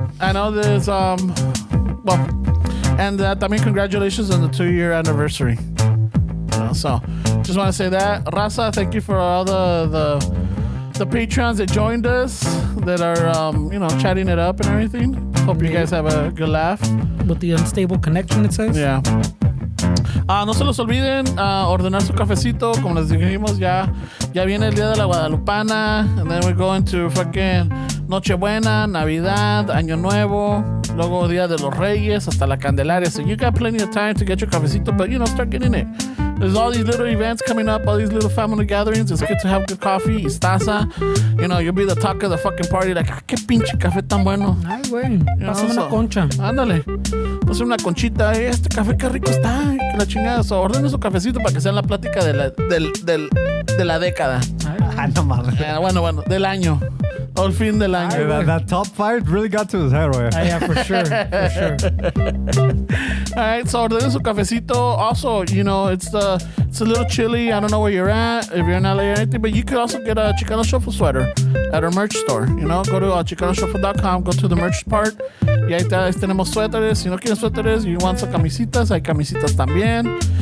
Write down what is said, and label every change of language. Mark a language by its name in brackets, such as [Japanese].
[English] I know there's and también congratulations on the 2-year anniversary. So just want to say that, Raza, thank you for all the patrons that joined us that are chatting it up and everything. Hope you guys have a good laugh. With the unstable connection, it says. Yeah. [Spanish] No se los olviden ordenar su cafecito. Como les dijimos, ya viene el día de la Guadalupana, and then we're going to fucking Nochebuena, Navidad, Año Nuevo, luego Día de los Reyes, hasta la Candelaria. [English] So you got plenty of time to get your cafecito, but start getting it. There's all these little events coming up, all these little family gatherings. It's good to have good coffee, istaza. You'll be the talk of the fucking party, like, qué pinche café tan bueno. [Spanish] Ay, güey. Pásame una concha. Ándale. Pásame una conchita. Este café qué rico está. Que la chingada. So, ordene su cafecito para que sea la plática de la década. No mames. Bueno, del año. O el fin del año. [English] Hey, that top 5 really got to his head, way. Yeah, for sure. All right, so ordenen su cafecito. Also, it's a little chilly. I don't know where you're at, if you're in LA or anything, but you could also get a Chicano Shuffle sweater at our merch store. Go to chicanoshuffle.com, go to the merch part. Y ahí tenemos suéteres. [Spanish] Si no quieres suéteres, you want some camisitas, hay camisitas también.